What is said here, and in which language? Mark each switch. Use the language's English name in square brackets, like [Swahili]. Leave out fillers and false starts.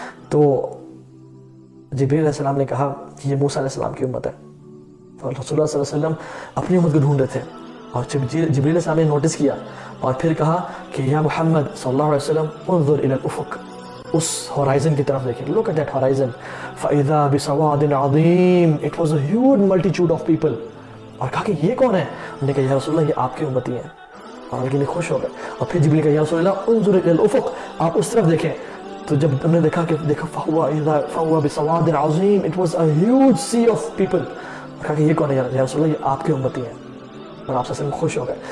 [Urdu] تو جبریل علیہ السلام نے کہا کہ یہ موسیٰ علیہ السلام کی امت ہے. اور رسول اللہ صلی اللہ علیہ وسلم اپنی امت کو ڈھونڈ رہے تھے, اور جبریل علیہ السلام نے نوٹس کیا اور پھر کہا کہ یا محمد صلی اللہ علیہ وسلم [Arabic] انظر الی الافق, [Urdu] اس ہورائزن کی طرف دیکھیں, [English] look at that horizon. [Arabic] فَإِذَا بِسَوَادٍ عَظِيمٍ, [English] it was a huge multitude of people. [Urdu] اور کہا کہ یہ کون ہے؟ انہوں نے کہا یا رسول اللہ یہ آپ کی امتی ہیں, اور ان کے لیے خوش ہو گئے. اور پھر جبریل کہا یا رسول اللہ [Arabic] انظر الی الافق, [Urdu] آپ اس طرف دیکھیں. تو جب ہم نے دیکھا [Arabic] فَهُوَ بِسَوَادٍ عَظِيمٍ, [English] it was a huge sea of people. [Urdu] اور کہا کہ یہ کون ہے یا رسول اللہ یہ آپ کی امتی ہیں, اور آپ سے خوش ہو گئے.